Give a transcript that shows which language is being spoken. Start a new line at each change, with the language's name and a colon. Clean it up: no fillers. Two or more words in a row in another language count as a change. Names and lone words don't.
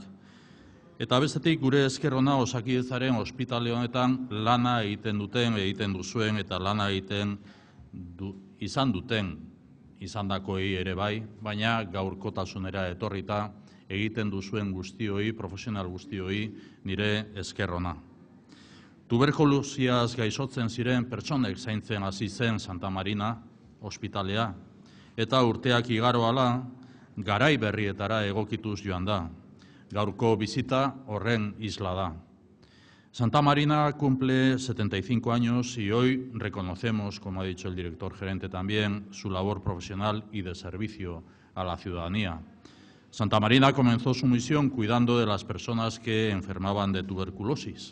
Basque: Eta bestetik gure esker ona Osakidetzaren ospitale honetan lana egiten duzuen eta lana egiten izan duten izandakoei ere bai, baina gaurkotasunera etorrita egiten duzuen guztioi, profesional guztioi nire esker ona. Tuberkulosiaz gaixotzen ziren pertsonek zaintzen hasi zen Santa Marina ospitalea, eta urteak igaro ahala garai berrietara egokituz joan da. Gaurko bizita horren isla da.
Spanish: Santa Marina cumple 75 años y hoy reconocemos, como ha dicho el director gerente también, su labor profesional y de servicio a la ciudadanía. Santa Marina comenzó su misión cuidando de las personas que enfermaban de tuberculosis.